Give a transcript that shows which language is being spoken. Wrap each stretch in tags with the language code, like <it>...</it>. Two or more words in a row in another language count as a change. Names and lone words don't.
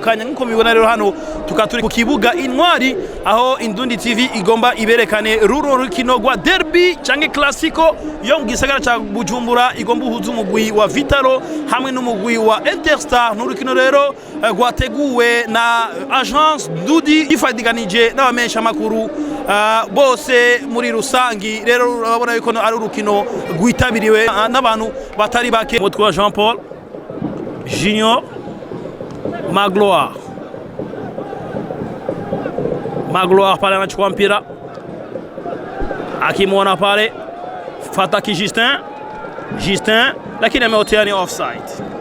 <rn>kanya nkuko mibona rero hano tukaturi ku kibuga Intwari aho Indundi TV igomba iberekane ruro rukino gwa derby canke classico yo ngisagara ca Bujumbura igomba uhuza umugwi wa Vitalo hamwe n'umugwi wa Interstar n'urukino rero gwateguwe na agence Dudi ifadiganije n'abamesha makuru bose muri rusangi rero urabona yuko ari urukino gwitabiriwe n'abantu batari bake.</rn> <sw>Mutwe wa Jean Paul Junior Magloire pale anachukua mpira akimwona pale Fataki Justin lakini ameotea ni offside.</sw>